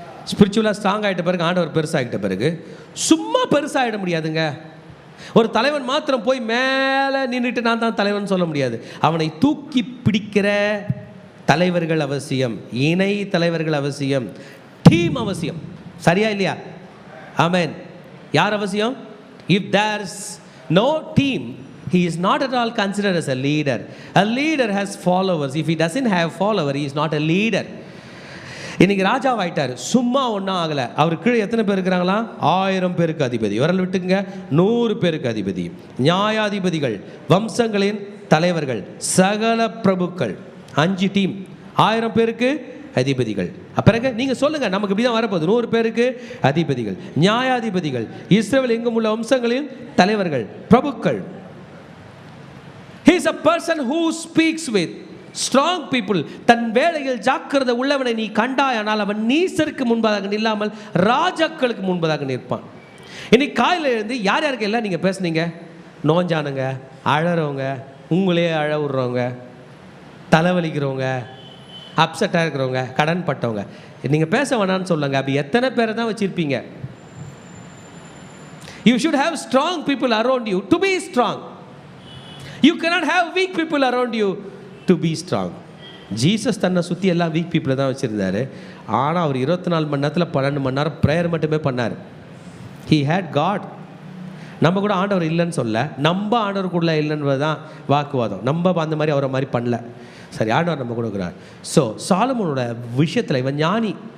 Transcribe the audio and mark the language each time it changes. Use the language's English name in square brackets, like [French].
[Tamil] ஸ்பிரிச்சுவலாக strong ஆகிட்ட பிறகு, ஆண்டவர் பெருசாகிட்ட பிறகு சும்மா பெருசாகிட முடியாதுங்க. ஒரு தலைவன் மாத்திரம் போய் மேலே நின்றுட்டு நான் தான் தலைவன் சொல்ல முடியாது. அவனை தூக்கி பிடிக்கிற தலைவர்கள் அவசியம், இணை தலைவர்கள் அவசியம், டீம் அவசியம். சரியா இல்லையா? ஆமென். யார் அவசியம்? [English] If there's no team, he is not at all considered as a leader. A leader has followers. If he doesn't have follower, he is not a leader. [Tamil] இன்னைக்கு ராஜாவாயிட்டார், சும்மா ஒன்றும் ஆகலை. அவர் கீழே எத்தனை பேர் இருக்கிறாங்களா? 1000 பேருக்கு அதிபதி. விரல் விட்டுங்க, 100 பேருக்கு அதிபதி, நியாயாதிபதிகள், வம்சங்களின் தலைவர்கள், சகல பிரபுக்கள், 5 டீம், 1000 பேருக்கு அதிபதிகள். பிறகு நீங்கள் சொல்லுங்கள், நமக்கு இப்படி தான் வரப்போகுது. 100 பேருக்கு அதிபதிகள், நியாயாதிபதிகள், இஸ்ரவேல் எங்கும் உள்ள வம்சங்களின் தலைவர்கள், பிரபுக்கள். [English] He is a person who speaks with strong people. [Tamil] தன் வேளையில் ஜாக்கிரதை உள்ளவனை நீ கண்டாயானால் அவன் நீசருக்கு முன்பதாக நில்லாமல் ராஜாக்களுக்கு முன்பதாக நிற்பான். இன்னைக்கு காலையில் எழுந்து யார் யாருக்கு எல்லாம் நீங்கள் பேசுனீங்க? நோஞ்சானுங்க, அழறவங்க, உங்களே அழ விடுறவங்க, தலைவலிக்கிறவங்க, அப்செட்டாக இருக்கிறவங்க, கடன் பட்டவங்க, நீங்கள் பேச வேணான்னு சொல்லுங்க. அப்படி எத்தனை பேரை தான் வச்சுருப்பீங்க? [English] You should have strong people around you to be strong. You cannot have weak people around you to be strong. [Tamil] Jesus தன்னை சுற்றி எல்லாம் வீக் பீப்புளை தான் வச்சுருந்தார். ஆனால் அவர் 24 மணி நேரத்தில் 12 மணி நேரம் ப்ரேயர் மட்டுமே பண்ணார். [English] He had God. [Tamil] நம்ம கூட ஆண்டவர் இல்லைன்னு சொல்ல, நம்ம ஆண்டவருக்குள்ள இல்லைன்றது தான் வாக்குவாதம். நம்ம அந்த மாதிரி அவரை மாதிரி பண்ணல. சரி, ஆண்டவர் நம்ம கொடுக்குறார். ஸோ சாலமோனோட விஷயத்தில் இவன் ஞானி.